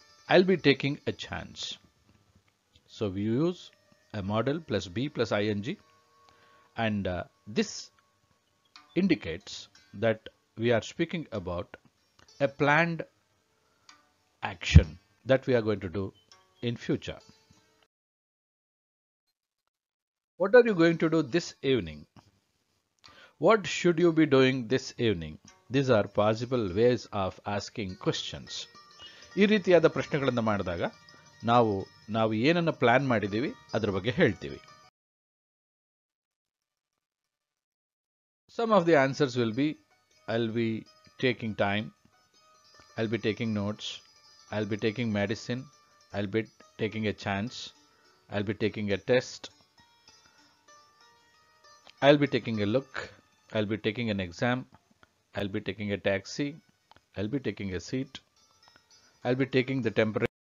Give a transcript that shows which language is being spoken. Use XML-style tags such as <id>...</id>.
<en>I'll be taking a chance. So we use a model plus be plus ing, and this indicates that we are speaking about a planned action that we are going to do in future. What are you going to do this evening? What should you be doing this evening? These are possible ways of asking questions.</en> <kn>ಈ ರೀತಿಯಾದ ಪ್ರಶ್ನೆಗಳನ್ನು ಮಾಡಿದಾಗ ನಾವು ನಾವು ಏನನ್ನ plan ಮಾಡಿದ್ದೀವಿ ಅದರ ಬಗ್ಗೆ ಹೇಳ್ತೀವಿ.</kn> <en>Some of the answers will be I'll be taking time, I'll be taking notes, I'll be taking medicine, I'll be taking a chance, I'll be taking a test, I'll be taking a look, I'll be taking an exam, I'll be taking a taxi, I'll be taking a seat, I'll be taking the temperature.</en>